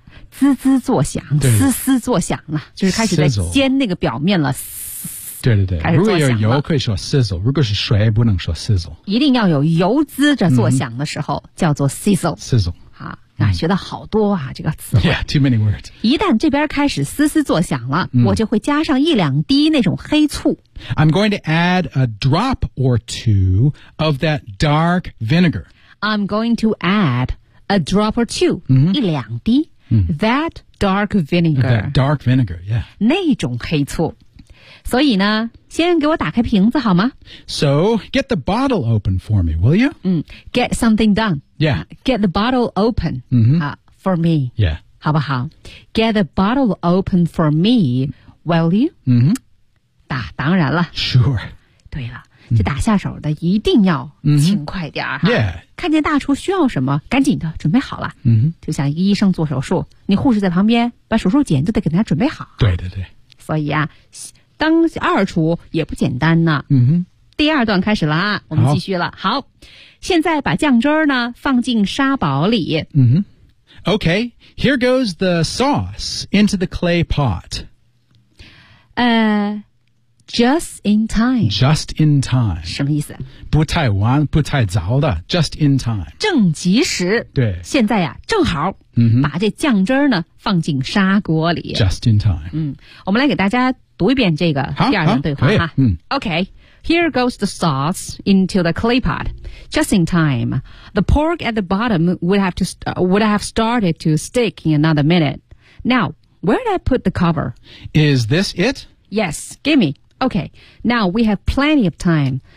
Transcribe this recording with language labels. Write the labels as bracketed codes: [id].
[zh] 滋滋作响，嘶嘶作响了，就是开始在煎那个表面了。对对对，如果有油可以说 sizzle， 如果是水不能说 sizzle，一定要有油滋着作响的时候，嗯，叫做 sizzle [en] sizzle [zh] 啊，嗯，学到好多啊这个词。 [en] Yeah， too many words。 [zh] 一旦这边开始嘶嘶作响了，嗯，我就会加上一两滴那种黑醋。 [en] I'm going to add a drop or two of that dark vinegar. I'm going to add a drop or two，嗯， [zh] 一两滴，嗯， [en] that dark vinegar， that dark vinegar， yeah， [zh] 那种黑醋。所以呢，先给我打开瓶子好吗？ [en] So, get the bottle open for me, will you? 嗯， get something done. Yeah. Get the bottle open、 mm-hmm. For me. Yeah. [zh] 好不好？ [en] Get the bottle open for me, will you? 嗯、mm-hmm. [zh] 打当然了。 [en] Sure. [zh] 对了，这打下手的一定要勤快点儿、 [en] mm-hmm. Yeah. [zh] 看见大厨需要什么，赶紧的准备好了。嗯、mm-hmm. 就像医生做手术，你护士在旁边把手术剪都得给他准备好。对对对。所以啊，当二厨也不简单呢。嗯哼，第二段开始了啊，我们继续了。好，现在把酱汁呢放进沙堡里。 [en] 嗯哼 ，Okay, here goes the sauce into the clay pot. Just in time. Just in time. [zh] 什么意思？不太晚，不太早的。 [en] Just in time. [zh] 正及时。对。现在呀，正好。嗯哼。把这酱汁呢放进砂锅里。 [en] Just in time. [zh] 嗯，我们来给大家。读一遍这个第二段对话哈。 [en] Okay, here goes the sauce into the clay pot. Just in time, the pork at the bottom would have started to stick in another minute. Now, where did I put the cover? Is this it? Yes, gimme. Okay, now we have plenty of time.